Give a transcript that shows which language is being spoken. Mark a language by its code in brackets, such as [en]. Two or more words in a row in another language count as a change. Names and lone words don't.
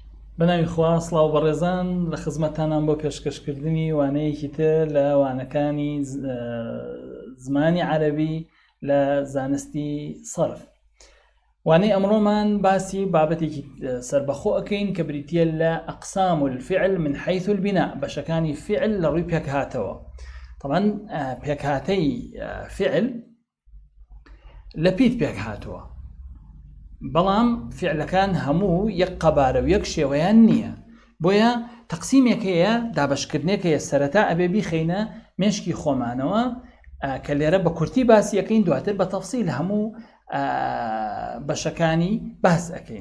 [ckb] بەناوی خوا سڵاو بەڕێزان لە خزمەتتانان بۆ پێشکەشکردنی وانەیەکی تر لە وانەکانی زمانی عەرەبی لە زانستی سەرف. وانەی ئەمڕۆمان باسی بابەتێکی سەربەخۆ ئەکەین کە بریتیە لە [ar] ئەقسام الفعل من حيث البناء، [ckb] بەشەکانی فعل لە ڕووی پێکهاتەوە. طبعاً پێکهاتەی فعل لە پیت پێکهاتەوە، بەڵام فعلەکان هەموو یەک قەبارە و یەک شێوەیان نییە، بۆیە تەقسیمێکەیە دابەشکردنێکەیە سەرەتا ئەبێ بیخەینە مێشکی خۆمانەوە کە لێرە بە کورتی باسی یەکەین، دواتر بە تەفسیل هەموو بەشەکانی باس ئەەکەین.